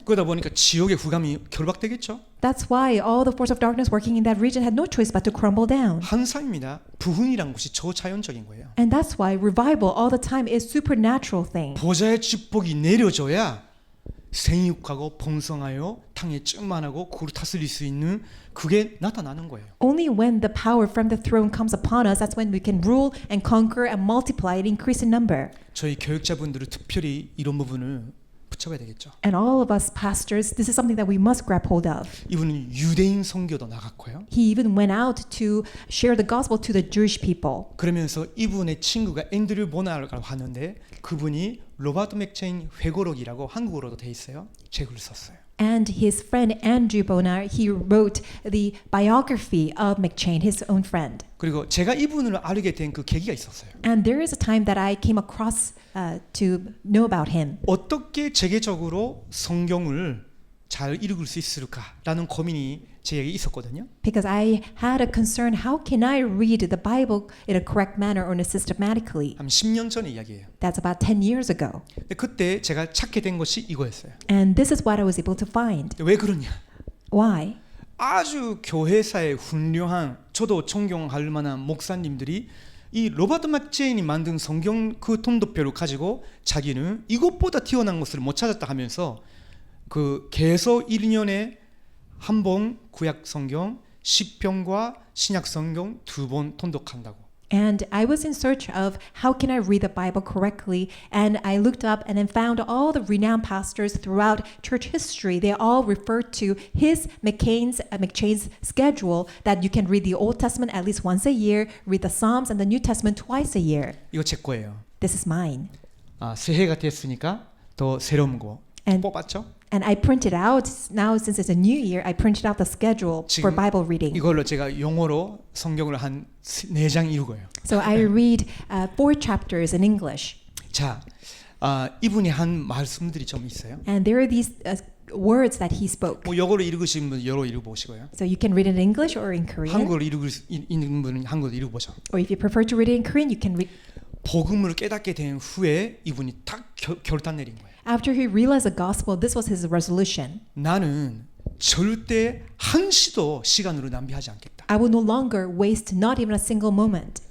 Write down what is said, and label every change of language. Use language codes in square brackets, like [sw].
[ko] 그러다 보니까 지옥의 후감이 결박되겠죠. [en] That's why all the force of darkness working in that region had no choice but to crumble down. [ko] 항상입니다. 부흥이란 것이 저자연적인 거예요. [en] And that's why revival all the time is supernatural thing. [ko] 보좌의 축복이 내려져야 생육하고 번성하여 땅에 충만하고 그걸 다스릴 수 있는 그게 나타나는 거예요. [en] Only when the power from the throne comes upon us, that's when we can rule and conquer and multiply and increase in number. [ko] 저희 교육자분들은 특별히 이런 부분을 붙잡아야 되겠죠. [en] And all of us pastors, this is something that we must grab hold of. [ko] 이분은 유대인 선교도 나갔고요. [en] He even went out to share the gospel to the Jewish people. [ko] 그러면서 이분의 친구가 앤드류 보나라고 하는데 그분이 로버트 맥체인 회고록이라고 한국어로도 돼 있어요. 책을 썼어요. [en] And his friend Andrew Bonar, he wrote the biography of McChain, his own friend. [ko] 그리고 제가 이분을 알게 된 그 계기가 있었어요. [en] And there is a time that I came across to know about him. [ko] 어떻게 재계적으로 성경을 잘 읽을 수 있을까라는 고민이 제게 있었거든요. [en] Because I had a concern, how can I read the Bible in a correct manner or systematically? [ko] 한 10년 전의 이야기예요. [en] That's about 10 years ago. [ko] 근데 그때 제가 찾게 된 것이 이거였어요. [en] And this is what I was able to find. [ko] 왜 그러냐? [en] Why? [ko] 아주 교회사의 훌륭한 저도 존경할 만한 목사님들이 이 로버트 맥제인이 만든 성경 그 통도표를 가지고 자기는 이것보다 뛰어난 것을 못 찾았다 하면서 그 개서 1년에 한 번 구약 성경, 시편과 신약 성경 2번 통독한다고. [en] And I was in search of how can I read the Bible correctly, and I looked up and then found all the renowned pastors throughout church history. They all refer to McChain's schedule that you can read the Old Testament at least once a year, read the Psalms and the New Testament twice a year. [ko] 이거 제 거예요. [en] This is mine. [ko] 새해가 됐으니까 더 새로운 거 [en] And- [ko] 뽑았죠. [en] And I printed out, now since it's a new year, I printed out the schedule for [ko] 지금 [en] Bible reading. [ko] 이걸로 제가 영어로 성경을 한 4장 읽어요. [en] So I read 4 chapters in English. [ko] 자, 이분이 한 말씀들이 좀 있어요. [en] And there are these words that he spoke. [ko] 뭐 영어로 읽으신 분 영어로 읽어보시고요. [en] So you can read it in English or in Korean. [ko] 한국어로 읽는 분은 한국어로 읽어보죠. [en] Or if you prefer to read it in Korean, you can read. [ko] 복음을 깨닫게 된 후에 이분이 딱 결단 내린 거예요. [en] After he realized the gospel, this was his resolution. [ko] 나는 절대 한시도 시간으로 낭비하지 않겠다. [en] I will no longer waste not even a single moment.